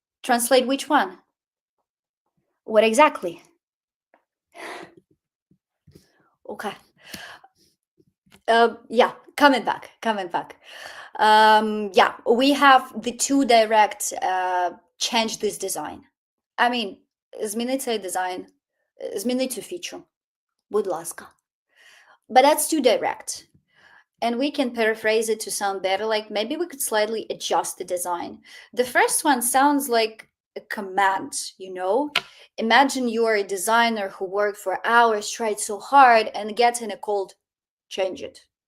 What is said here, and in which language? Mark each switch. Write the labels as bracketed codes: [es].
[en] Translate which one? What exactly? Okay. Yeah, coming back. Yeah, we have the too direct, change this design. I mean, [uk] зміни цей дизайн, зміни цю фічу, будь ласка. [en] But that's too direct. And we can paraphrase it to sound better, like maybe we could slightly adjust the design. The first one sounds like a command, you know? Imagine you are a designer who worked for hours, tried so hard, and gets in a cold, change it.